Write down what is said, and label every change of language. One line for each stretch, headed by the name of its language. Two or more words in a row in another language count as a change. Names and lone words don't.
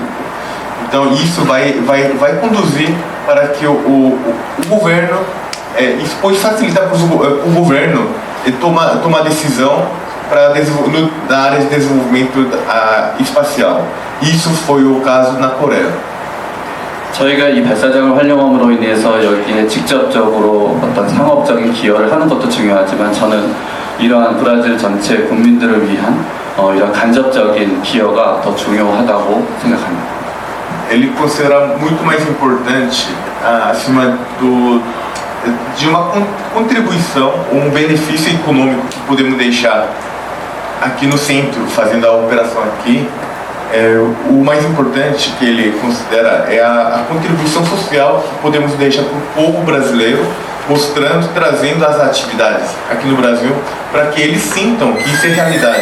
Portuguese: Então isso vai conduzir para que o governo, isso pode facilitar para o governo tomar decisão na área de desenvolvimento espacial. Isso foi o caso na Coreia.
Korean: 저희가 이 발사장을 활용함으로 인해서 여기에 직접적으로 어떤 상업적인 기여를 하는 것도 중요하지만 저는 이러한 브라질 전체 국민들을 위한 이런 간접적인 기여가 더 중요하다고 생각합니다.
Portuguese: Ele considera muito mais importante acima de uma contribuição ou benefício econômico que podemos deixar aqui no centro, fazendo a operação aqui. O mais importante que ele considera é a contribuição social que podemos deixar para o povo brasileiro, mostrando, trazendo as atividades aqui no Brasil, para que eles sintam que isso é realidade.